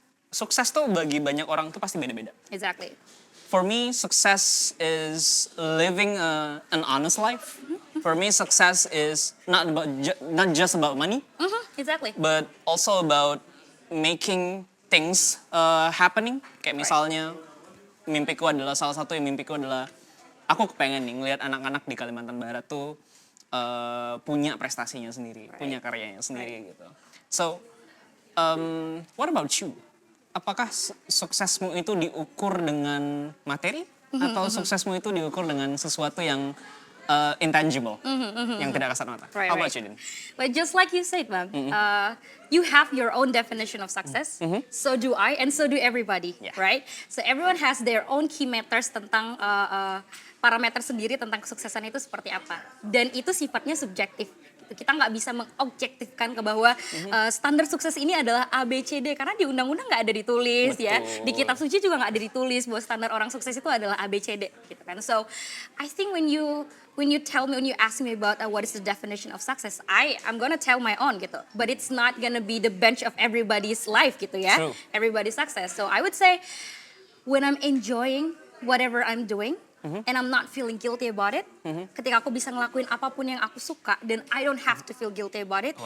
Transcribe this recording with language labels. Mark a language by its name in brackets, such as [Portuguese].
[Indonesian] Sukses tuh bagi banyak orang tuh pasti beda-beda. [English] Exactly. For me, success is living an honest life. For me, success is not just about money, Exactly. but also about making things happening. [Indonesian] Kayak misalnya, mimpiku adalah salah satu yang mimpiku adalah aku kepengen nih ngelihat anak-anak di Kalimantan Barat tuh punya prestasinya sendiri, punya karyanya sendiri gitu. So, what about you? Apakah suksesmu itu diukur dengan materi atau suksesmu itu diukur dengan sesuatu yang intangible, yang tidak kasat mata? [English] Right, How about you, Din? But just like you said, Bang, you have your own definition of success. So do I, and so do everybody, Yeah. right? So everyone has their own key matters tentang parameter sendiri tentang kesuksesan itu seperti apa. [Indonesian] Dan itu sifatnya subjektif. Kita nggak bisa mengobjektifkan ke bahwa standar sukses ini adalah A, B, C, D. Karena di undang-undang nggak ada ditulis. Betul. Ya. Di kitab suci juga nggak ada ditulis bahwa standar orang sukses itu adalah A, B, C, D. Gitu kan. [English] So, I think when you ask me about what is the definition of success, I'm gonna tell my own gitu. But it's not gonna be the bench of everybody's life gitu ya. True. Everybody's success. So I would say when I'm enjoying whatever I'm doing, and I'm not feeling guilty about it, ketika aku bisa ngelakuin apapun yang aku suka, dan I don't have to feel guilty about it,